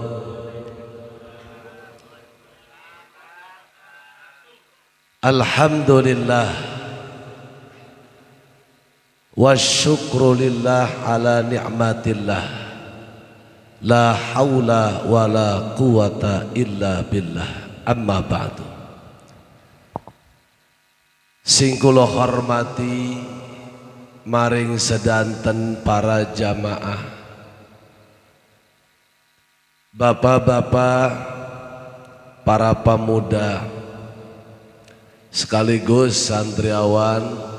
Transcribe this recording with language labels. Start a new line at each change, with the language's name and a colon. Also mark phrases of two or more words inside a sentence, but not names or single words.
Arabic: الحمد لله والشكر لله على نعمة الله. لا حول ولا قوة إلا بالله. أما بعد.
Javanese: Sing kula hormati maring sedanten para jamaah, bapak-bapak, para pemuda sekaligus santriawan